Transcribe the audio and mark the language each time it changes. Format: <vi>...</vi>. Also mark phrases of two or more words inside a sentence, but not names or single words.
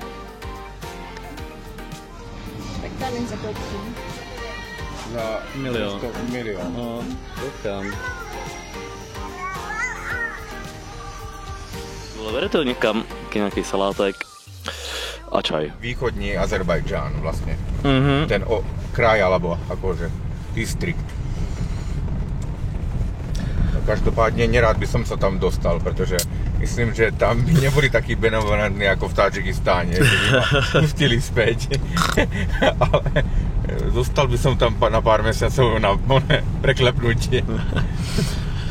<cs>Tak tady za kolik? Za Milion. milion. No, koukám. Ale vede to někam, nějaký salátek a čaj. Východní Azerbajdžán vlastně. Mhm.</cs> <sk>Ten kraj alebo akože distrikt. No, každopádně nerád by som sa tam dostal,</sk> <cs>protože myslím,</cs> <sk>že tam by neboli takí benevolentní jako v Tadžikistáne, že by ma pustili späť. Ale dostal by som tam na pár mesiacov na preklepnutie.</sk>